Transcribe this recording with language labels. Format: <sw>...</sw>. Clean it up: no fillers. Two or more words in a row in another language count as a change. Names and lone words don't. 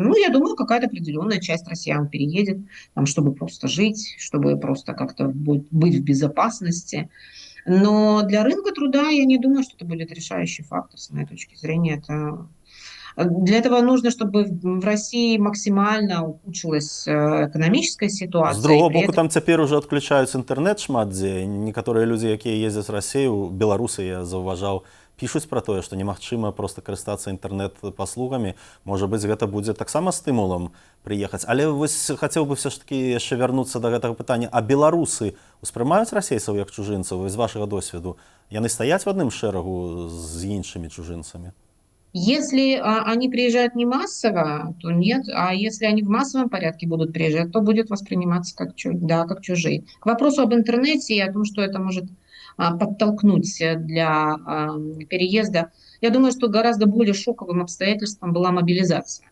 <ru>Ну, я думаю, какая-то определенная часть россиян переедет, там, чтобы просто жить, чтобы просто как-то быть в безопасности. Но для рынка труда я не думаю, что это будет решающий фактор, с моей точки зрения. Для этого нужно, чтобы в России максимально ухудшилась экономическая ситуация.</ru> <be>З другого боку, там цяпер уже адключаюць інтэрнэт шмат дзе. Некаторыя людзі, якія ездзяць з Расію, беларусы, я заўважаў, пішуць пра тое, што немагчыма проста карыстацца інтэрнэт-паслугамі. Можа быць, гэта будзе таксама стымулам прыехаць. Але вось хацеў бы все ж такі яшчэ вярнуцца да гэтага пытання. А беларусы успрымаюць расейцаў як чужынцаў? З вашага досведу яны стаяць в адным шэрагу з іншымі чужынцамі?</be> <ru>Если они приезжают не массово, то нет. А если они в массовом порядке будут приезжать, то будет восприниматься как чужие. К вопросу об интернете и о том, что это может подтолкнуть для переезда, я думаю, что гораздо более шоковым обстоятельством была мобилизация.</ru>